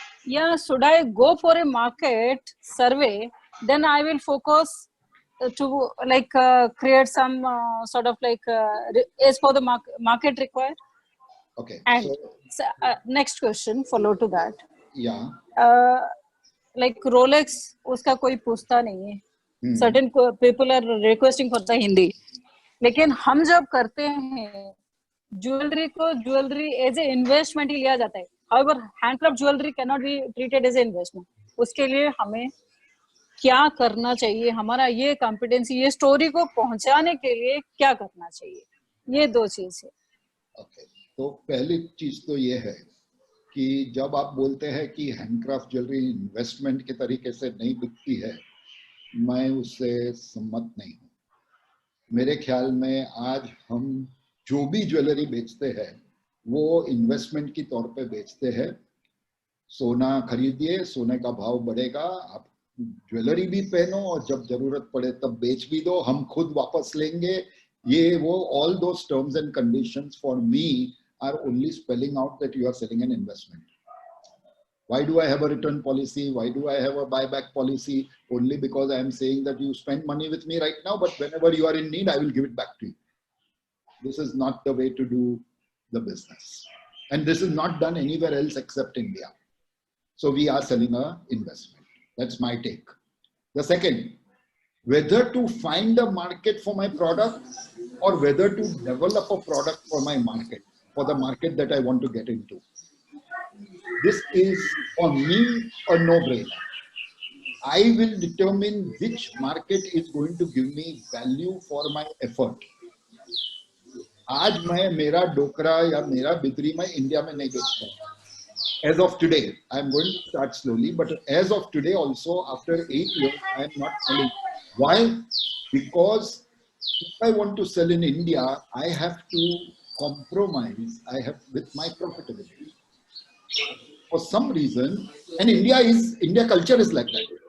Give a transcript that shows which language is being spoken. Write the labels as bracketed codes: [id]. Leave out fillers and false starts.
[en] Yeah, should I go for a market survey, then I will focus to like create some sort of like as for the market required? Okay. And next question follow to that. Yeah. Like Rolex, [hi] uska koi पूछता नहीं है. [en] Certain people are requesting for the Hindi. [hi] लेकिन हम जब करते हैं jewellery को jewellery [en] as a investment [hi] ही लिया जाता है. [en] However, handcraft jewelry cannot be treated as an investment. [hi] उसके लिए हमें क्या करना चाहिए? हमारा ये कॉम्पिटेंसी, ये स्टोरी को पहुंचाने के लिए क्या करना चाहिए? ये दो चीज है. [en] Okay. [hi] तो पहली चीज तो ये है कि जब आप बोलते हैं कि हैंडक्राफ्ट ज्वेलरी इन्वेस्टमेंट के तरीके से नहीं बिकती है, मैं उससे सम्मत नहीं हूँ. मेरे ख्याल में आज हम जो भी ज्वेलरी बेचते हैं वो इन्वेस्टमेंट की तौर पे बेचते हैं. सोना खरीदिए, सोने का भाव बढ़ेगा, आप ज्वेलरी भी पहनो और जब जरूरत पड़े तब बेच भी दो, हम खुद वापस लेंगे. ये वो [en] all those terms and conditions for me are only spelling out that you are selling an investment. Why do I have a return policy? Why do I have a buyback policy? Only because I am saying that you spend money with me right now, but whenever you are in need, I will give it back to you. This is not the way to do the business. And this is not done anywhere else except India. So we are selling an investment. That's my take. The second, whether to find a market for my product or whether to develop a product for my market, for the market that I want to get into. This is for me a no-brainer. I will determine which market is going to give me value for my effort. [hi] आज मैं मेरा डोकरा या मेरा बिदरी मैं India में नहीं बेचता हूँ. [en] As of today, I am going to start slowly, but as of today also, after 8 years, I am not selling. Why? Because if I want to sell in India, I have to compromise. I have with my profitability. For some reason, and India culture is like that.